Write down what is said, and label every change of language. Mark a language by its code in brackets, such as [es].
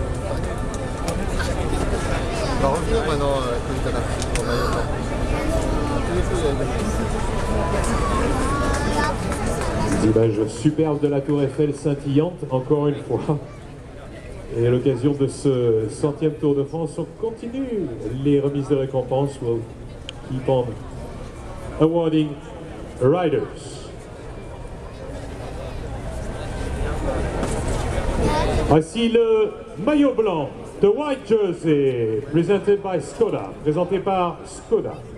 [fr] On va revenir maintenant au maillot blanc. Des images superbes de la Tour Eiffel scintillante, encore une fois. Et à l'occasion de ce 100e Tour de France, on continue les remises de récompenses. [en] We'll keep on awarding riders. [fr] Voici le maillot blanc, [en] the white jersey, [fr] presented by Skoda, présenté par Skoda.